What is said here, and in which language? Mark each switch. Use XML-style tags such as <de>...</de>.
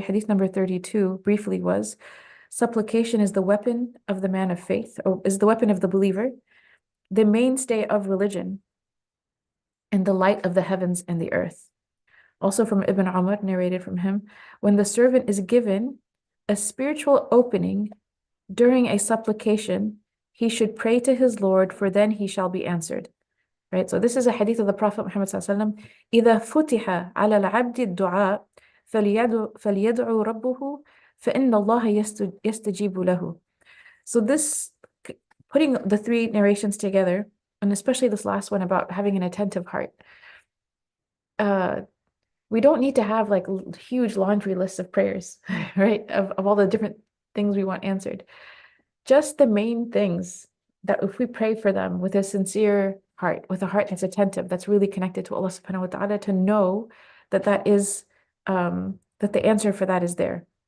<en>Hadith number 32 briefly was, supplication is the weapon of the man of faith, or is the weapon of the believer, the mainstay of religion, and the light of the heavens and the earth. Also from Ibn Umar, narrated from him, when the servant is given a spiritual opening during a supplication, he should pray to his Lord, for then he shall be answered. Right? So this is a hadith of the Prophet Muhammad sallallahu alaihi wasallam.</en> <ar>إذا فتح على العبد الدعاء فليدعو ربه فإن الله يستجيب له.</ar> <en>So this, putting the three narrations together, and especially this last one about having an attentive heart, we don't need to have like huge laundry lists of prayers, right? Of all the different things we want answered. Just the main things that if we pray for them with a sincere heart, with a heart that's attentive, that's really connected to Allah subhanahu wa ta'ala, to know that that is, that the answer for that is there.</en>